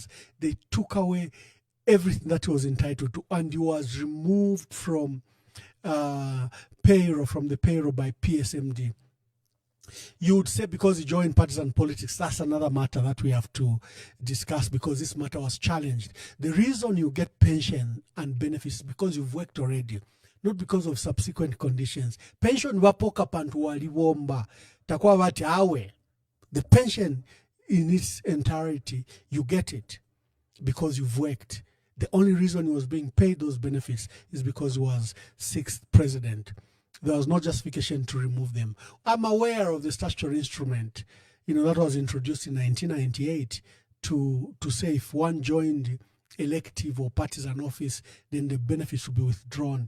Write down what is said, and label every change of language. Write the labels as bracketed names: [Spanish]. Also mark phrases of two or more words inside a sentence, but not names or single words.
[English] They took away everything that he was entitled to, and he was removed from payroll, from the payroll by PSMD. You would say because he joined partisan politics. That's another matter that we have to discuss, because this matter was challenged. The reason you get pension and benefits is because you've worked already, not because of subsequent conditions. [Bemba] Pension wapoka pantu waliwomba takwa wati awe. [English] The pension in its entirety, you get it because you've worked. The only reason he was being paid those benefits is because he was sixth president. There was no justification to remove them. I'm aware of the statutory instrument, that was introduced in 1998 to say if one joined elective or partisan office, then the benefits should be withdrawn.